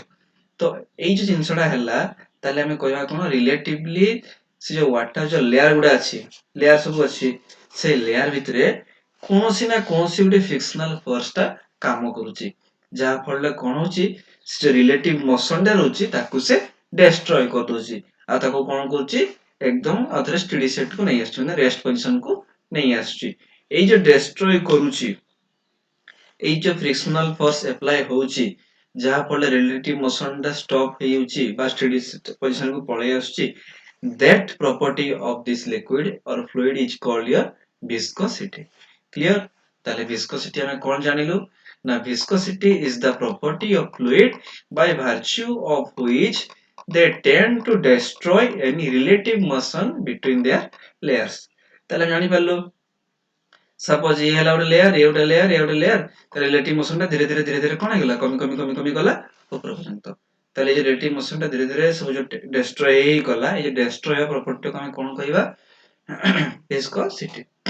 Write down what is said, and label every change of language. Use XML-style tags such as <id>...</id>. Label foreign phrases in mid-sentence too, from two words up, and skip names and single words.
<or>ତ ଏଇ ଯୋଉ ଜିନିଷଟା ହେଲା ତାହେଲେ ଆମେ କହିବା କଣ ରିଲେଟିଭଲି ସେ ଯୋଉ ୱାଟର ଯୋଉ ଲେୟାର ଗୁଡା ଅଛି ଲେୟାର ସବୁ ଅଛି ସେଇ ଲେୟାର ଭିତରେ କୌଣସି ନା କୌଣସି ଗୋଟେ</or> <en>frictional force</en> <or>ଟା କାମ କରୁଛି ଯାହା ଫଳରେ କଣ ହଉଛି ସେ ଯୋଉ</or> <en>relative motion</en> <or>ଟା ରହୁଛି ତାକୁ ସେ ଡେଷ୍ଟ୍ରୟ କରିଦଉଛି ଆଉ ତାକୁ କଣ କରୁଛି ଏକଦମ ଆଉଥରେ</or> <en>steady set</en> <or>କୁ ନେଇ ଆସୁଛି ମାନେ</or> <en>rest position</en> <or>କୁ ନେଇ ଆସୁଛି। ଏଇ ଯୋଉ ଡେଷ୍ଟ୍ରୟ କରୁଛି ଏଇ ଯୋଉ</or> <en>frictional force apply</en> <or>ହଉଛି ଯାହା ଫଳରେ</or> <en>relative motion</en> <or>ଟା ଷ୍ଟପ ହେଇଯାଉଛି ବା</or> <en>steady position</en> <or>କୁ ପଳେଇ ଆସୁଛି</or> <en>that property of this liquid or fluid is called your viscosity. Clear?</en> <or>ତାହେଲେ viscosity ଆମେ କଣ ଜାଣିଲୁ ନା</or> <en>viscosity is the property of fluid by virtue of which they tend to destroy any relative motion between their layers.</en> <or>ତାହେଲେ ଜାଣିପାରିଲୁ ସପୋଜ ଇଏ ହେଲା ଗୋଟେ ଲେୟାର ଇଏ ଗୋଟେ ଲେୟାର</or> <en>relative motion</en> <or>ଟା ଧୀରେ ଧୀରେ କଣ ହେଇଗଲା କମି ଗଲା ଉପର ପର୍ଯ୍ୟନ୍ତ। ତାହେଲେ ଏଇ</or> <en>relative motion</en> <or>ଟା ଧୀରେ ସବୁ ଯୋଉ ଡେଷ୍ଟ୍ରୟ ହେଇଗଲା ଏଇ ଡେଷ୍ଟ୍ରୟ ହେବା ପ୍ରପର୍ଟି ଟାକୁ ଆମେ କଣ କହିବା ଭିସ୍କୋସିଟି।</or>